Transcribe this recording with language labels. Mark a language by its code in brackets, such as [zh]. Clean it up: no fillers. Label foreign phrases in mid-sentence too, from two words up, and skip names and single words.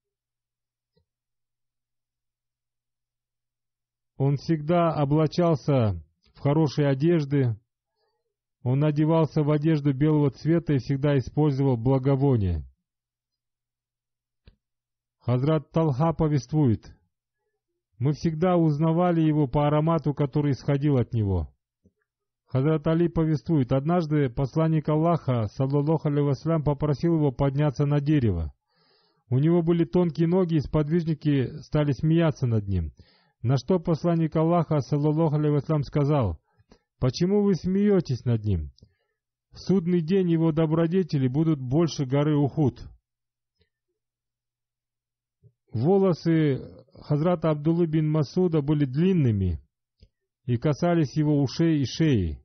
[ru] Он всегда облачался в хорошие одежды, он одевался в одежду белого цвета и всегда использовал благовоние. Хазрат Талха повествует: мы всегда узнавали его по аромату, который исходил от него. Хазрат Али повествует: однажды посланник Аллаха, [ar] صلى الله عليه وسلم, [ru] попросил его подняться на дерево. У него были тонкие ноги, и сподвижники стали смеяться над ним. На что посланник Аллаха, [ar] صلى الله عليه وسلم, [ru] сказал: почему вы смеетесь над ним? В судный день его добродетели будут больше горы Ухуд. Волосы Хазрата Абдуллы бин Масуда были длинными и касались его ушей и шеи.